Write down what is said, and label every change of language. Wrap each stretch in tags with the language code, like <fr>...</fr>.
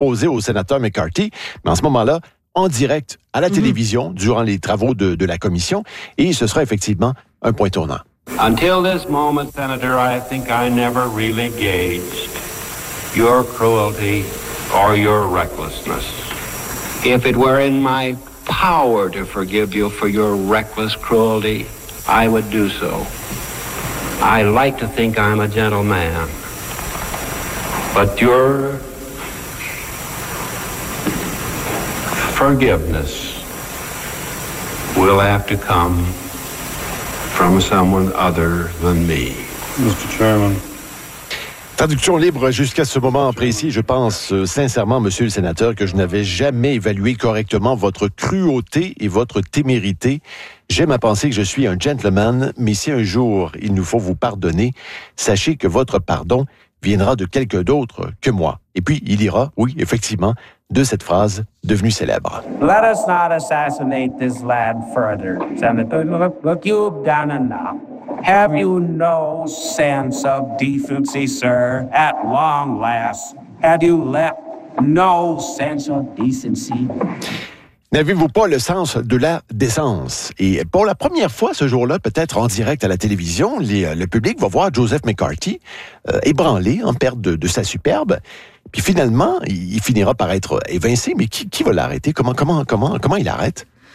<fr>opposé au sénateur McCarthy, mais en ce moment-là, en direct à la télévision, durant les travaux de la commission, et ce sera effectivement un point tournant.</fr> <en>Until this moment, Senator, I think I never really gauged your cruelty or your recklessness. If it were in my power to forgive you for your reckless cruelty, I would do so. I like to think I'm a gentleman. But your forgiveness will have to come from someone other than me. Mr. Chairman.</en> <fr>Traduction libre jusqu'à ce moment précis. Je pense sincèrement, monsieur le sénateur, que je n'avais jamais évalué correctement votre cruauté et votre témérité. J'aime à penser que je suis un gentleman, mais si un jour il nous faut vous pardonner, sachez que votre pardon viendra de quelqu'un d'autre que moi. Et puis, il ira, oui, effectivement, de cette phrase devenue célèbre.</fr> <en>Let us not assassinate this lad further, Senator. Look, you've done enough. Have you no sense of decency, sir? At long last, have you left no sense of decency?</en> <fr>N'avez-vous pas le sens de la décence? Et pour la première fois ce jour-là, peut-être en direct à la télévision, le public va voir Joseph McCarthy ébranlé, en perte de sa superbe. Puis finalement, il finira par être évincé. Mais qui va l'arrêter? Comment il arrête?</fr>